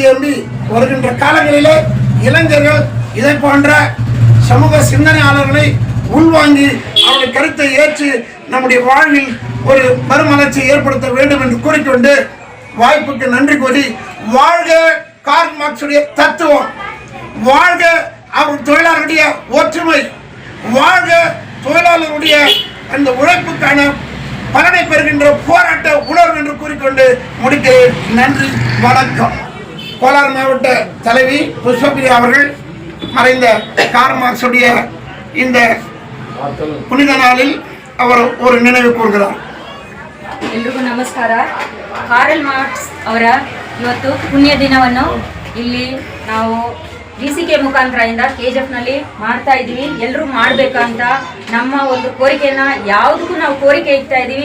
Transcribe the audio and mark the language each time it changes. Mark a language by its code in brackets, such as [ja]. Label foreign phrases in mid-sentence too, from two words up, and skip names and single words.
[ta] எம்பி வருகின்ற காலங்களிலே இளைஞர்கள் இதை போன்ற சமூக சிந்தனையாளர்களை உள்வாங்கி அவருடைய கருத்தை ஏற்று நம்முடைய வாழ்வில் ஒரு மறுமலர்ச்சி ஏற்படுத்த வேண்டும் என்று கூறிக்கொண்டு வாய்ப்புக்கு நன்றி கூறி, வாழ்க கார்ல் மார்க்ஸுடைய தத்துவம், வாழ்க அவர் தொழிலாளருடைய ஒற்றுமை, வாழ்க தொழிலாளருடைய அந்த உழைப்புக்கான பலனை பெறுகின்ற போராட்ட உணர்வு என்று கூறிக்கொண்டு முடிக்கிறேன். நன்றி, வணக்கம். கோலார் மாவட்ட தலைவி புஷ்பபிரியா அவர்கள் மறைந்த கார்ல் மார்க்ஸுடைய இந்த புனித நாளில் ಅವರು ஒரு நினைவு கூறுகிறார். [kn] ಎಲ್ರಿಗೂ ನಮಸ್ಕಾರ. ಕಾರ್ಲ್ ಮಾರ್ಕ್ಸ್ ಅವರ ಇವತ್ತು ಪುಣ್ಯ ದಿನವನ್ನು ಇಲ್ಲಿ ನಾವು VCK ಮುಖಾಂತರದಿಂದ KGFನಲ್ಲಿ ಮಾಡ್ತಾ ಇದ್ದೀವಿ. ಎಲ್ಲರೂ ಮಾಡಬೇಕಂತ ನಮ್ಮ ಒಂದು ಕೋರಿಕೆನ ಯಾವುದಕ್ಕೂ ನಾವು ಕೋರಿಕೆ ಇಡ್ತಾ ಇದ್ದೀವಿ.